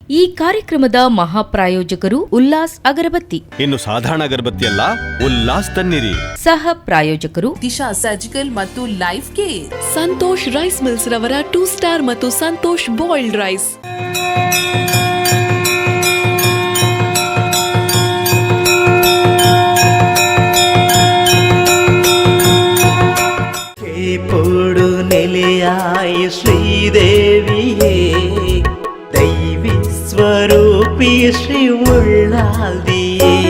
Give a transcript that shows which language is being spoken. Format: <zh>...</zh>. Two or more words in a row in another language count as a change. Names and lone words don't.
<kn>ಈ ಕಾರ್ಯಕ್ರಮದ ಮಹಾಪ್ರಾಯೋಜಕರು ಉಲ್ಲಾಸ್ ಅಗರಬತ್ತಿ. ಇನ್ನು ಸಾಧಾರಣ ಅಗರಬತ್ತಿ ಅಲ್ಲ, ಉಲ್ಲಾಸ್ ತನ್ನಿರಿ. ಸಹ ಪ್ರಾಯೋಜಕರು ದಿಶಾ ಸರ್ಜಿಕಲ್ ಮತ್ತು ಲೈಫ್ ಕೇರ್. ಸಂತೋಷ್ ರೈಸ್ ಮಿಲ್ಸ್ ರವರ 2 ಸ್ಟಾರ್ ಮತ್ತು ಸಂತೋಷ್ ಬಾಯ್ಲ್ಡ್ ರೈಸ್.</kn> <tcy>ಕೇಪೋಡು ನೆಲೆಯಾಯ ಶ್ರೀದೇವಿಯೇ, ದೈವಿ ಸ್ವರೂಪಿ ಶ್ರೀ ಉಳ್ಳಾಲ್ದಿಯೇ.</tcy>